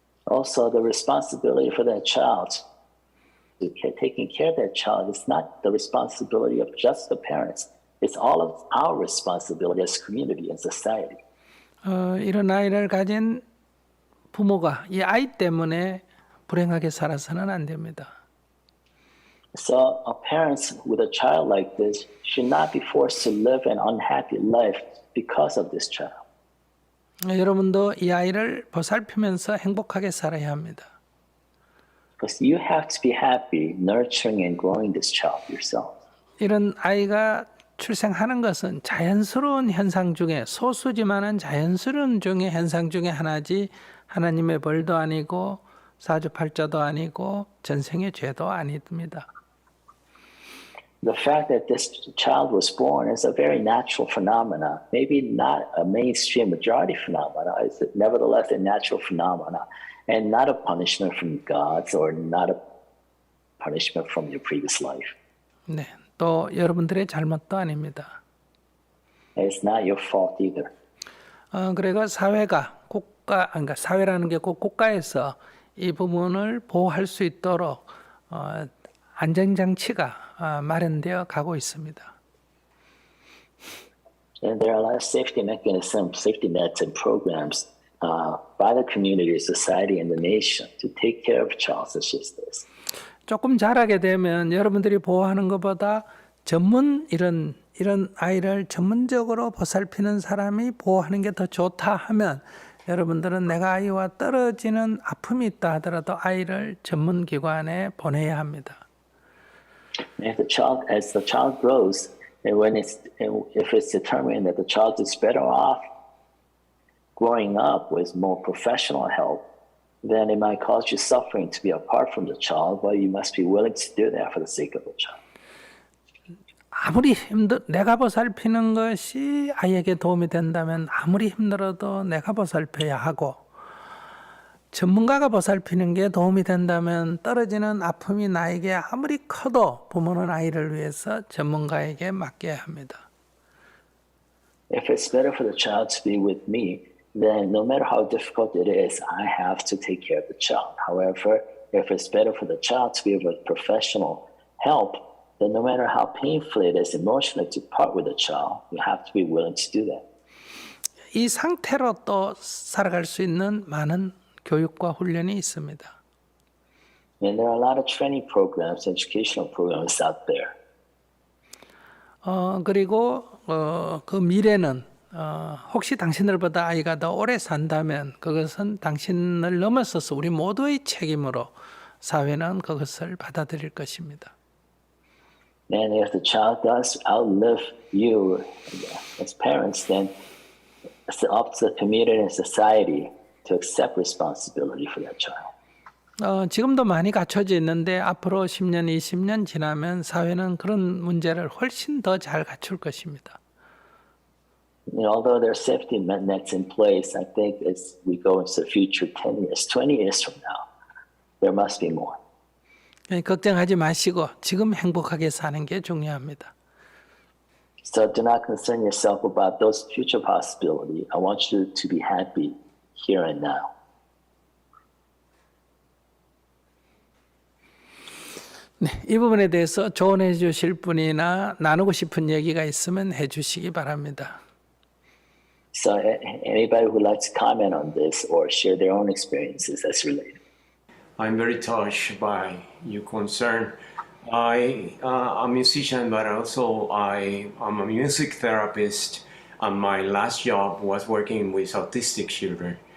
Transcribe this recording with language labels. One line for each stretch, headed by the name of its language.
English: Also, the responsibility for that child, taking care of that child, is not the responsibility of just the parents. It's all of our responsibility as community and society.
Korean: 이런 아이를 가진 부모가 이 아이 때문에 불행하게 살아서는 안 됩니다.
English: So, parents with a child like this should not be forced to live an unhappy life because of this child.
Korean: 여러분도 이 아이를 보살피면서 행복하게 살아야 합니다.
English: Because you have to be happy nurturing and growing this child yourself.
Korean: 이런 아이가 출생하는 것은 자연스러운 현상 중에 소수지만은 자연스러운 중에 현상 중에 하나지 하나님의 벌도 아니고 사주팔자도 아니고 전생의 죄도 아닙니다.
English: The fact that this child was born is a very natural phenomena, maybe not a mainstream majority phenomena, it's nevertheless a natural phenomena, and not a punishment from God or not a punishment from your previous life.
Korean: 네, 또 여러분들의 잘못도 아닙니다.
English: It's not your fault either.
Korean: 그래가 사회가 그러니까 사회라는 게 꼭 국가에서 이 부분을 보호할 수 있도록 안전장치가 마련되어 가고 있습니다.
English: And there are a lot of safety mechanisms, safety nets and programs by the community, society, and the nation to take care of child such as this.
Korean: 조금 자라게 되면 여러분들이 보호하는 것보다 이런 아이를 전문적으로 보살피는 사람이 보호하는 게 더 좋다 하면 여러분들은 내가 아이와 떨어지는 아픔이 있다 하더라도 아이를 전문기관에 보내야 합니다.
English: As the child grows, and if it's determined that the child is better off growing up with more professional help, then it might cause you suffering to be apart from the child, but you must be willing to do that for the sake of the child.
Korean: 아무리 내가 보살피는 것이 아이에게 도움이 된다면 아무리 힘들어도 내가 보살펴야 하고 전문가가 보살피는 게 도움이 된다면 떨어지는 아픔이 나에게 아무리 커도 부모는 아이를 위해서 전문가에게 맡겨야 합니다.
English: If it's better for the child to be with me, then no matter how difficult it is, I have to take care of the child. However, if it's better for the child to be with professional help, then no matter how painful it is emotionally to part with the child, you have to be willing to do that.
Korean: 이 상태로 또 살아갈 수 있는 많은 교육과 훈련이 있습니다.
English: And there are a lot of training programs, educational programs out there.
Korean: 그리고 그 미래는 혹시 당신들보다 아이가 더 오래 산다면 그것은 당신을 넘어서서 우리 모두의 책임으로 사회는 그것을 받아들일 것입니다.
English: And if the child does outlive you as parents, then it's up to the community and society to accept responsibility for that child.
Korean: 지금도 많이 갖춰져 있는데 앞으로 10년, 20년 지나면 사회는 그런 문제를 훨씬 더 잘 갖출 것입니다.
English: Although there are safety nets in place, I think as we go into the future, 10 years, 20 years from now, there must be more.
Korean: 걱정하지 마시고 지금 행복하게 사는 게 중요합니다.
English: So do not concern yourself about those future possibilities. I want you to be happy here and now.
Korean: 네, 이 부분에 대해서 조언해 주실 분이나 나누고 싶은 얘기가 있으면 해 주시기 바랍니다.
English: So anybody who would like to comment on this or share their own experiences that's related. I'm very touched by your concern. I'm a musician, but also I'm a music therapist. And my last job was working with autistic children.